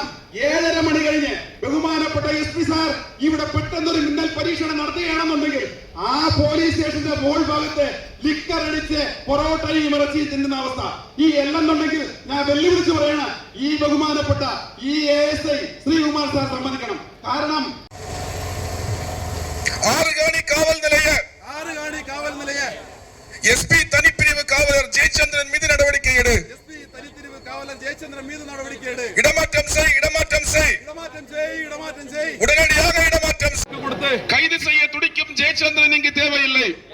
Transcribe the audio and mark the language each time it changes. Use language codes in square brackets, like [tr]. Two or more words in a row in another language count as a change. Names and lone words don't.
[ml] 7:30 മണി കഴിഞ്ഞ് ബഹുമാനപ്പെട്ട SP സാർ ഇവിടെ പെട്ടെന്നൊരു മിന്നൽ പരീക്ഷണം നടത്തുകയാണെന്നുണ്ടെങ്കിൽ ആ പോലീസ് സ്റ്റേഷന്റെ മോൾ ഭാഗത്ത് ലിക്കർ അടിച്ച് പൊറോട്ടയും ഇറച്ചി തിന്നുന്ന അവസ്ഥ ഈ എല്ലെന്നുണ്ടെങ്കിൽ ഞാൻ വെല്ലുവിളിച്ച് പറയണം. ഈ ബഹുമാനപ്പെട്ട ഈ ASI ശ്രീകുമാർ സാർ സമ്മതിക്കണം. കാരണം [ta] ஆறுகாணி காவல் நிலைய SP தனிப்பிரிவு காவலர் ஜெயச்சந்திரன் மீது நடவடிக்கை எடு. இடமாற்றம் செய். உடனடியாக இடமாற்றம் கைது செய்ய துடிக்கும் ஜெயச்சந்திரன் இங்கு தேவையில்லை.